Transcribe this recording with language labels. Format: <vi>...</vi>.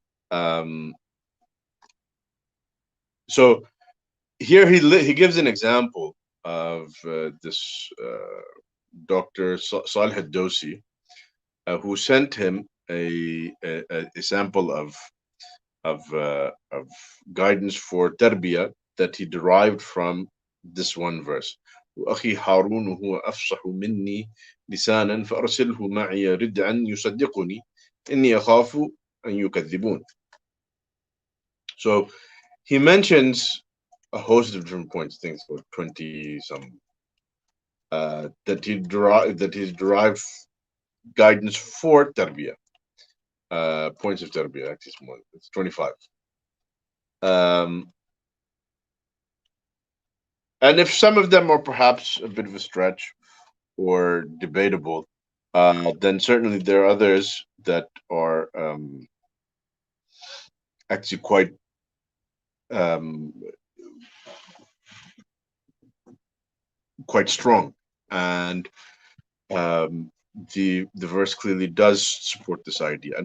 <en>Um, so here he gives an example of this Dr. Salih al-Dosi, who sent him a sample of guidance for tarbiyah that he derived from this one verse.</en> <ar>وأخي هارون هو أفصح مني لسانا فأرسله معي ردعا يصدقني إني أخاف أن يكذبون.</ar> <en>So he mentions a host of different points, things about 20 some that he's derived guidance for tarbiyah. Points of tarbiyah, actually it's more, it's 25. Um, and if some of them are perhaps a bit of a stretch or debatable, then certainly there are others that are actually um, quite strong, and um, the verse clearly does support this idea.</en>